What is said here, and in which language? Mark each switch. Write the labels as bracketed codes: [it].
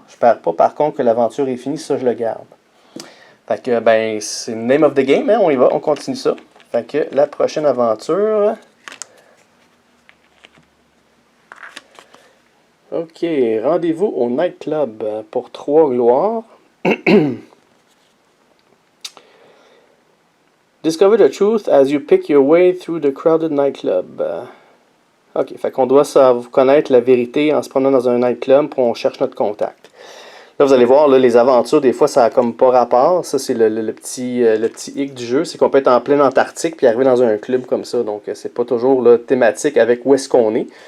[fr] Je perds pas, par contre, que l'aventure est finie, ça, je le garde. Fait que, ben, c'est le [en] name of the game, [fr] hein, on y va, on continue ça. Fait que la prochaine aventure... OK, rendez-vous au nightclub pour 3 gloires. [en] Discover the truth as you pick your way through the crowded nightclub. [fr] OK, fait qu'on doit connaître la vérité en se promenant dans un nightclub pour on cherche notre contact. Là, vous allez voir, là, les aventures, des fois, ça n'a comme pas rapport. Ça, c'est le petit hic du jeu. C'est qu'on peut être en plein Antarctique puis arriver dans un club comme ça. Donc, c'est pas toujours là, thématique avec où est-ce qu'on est.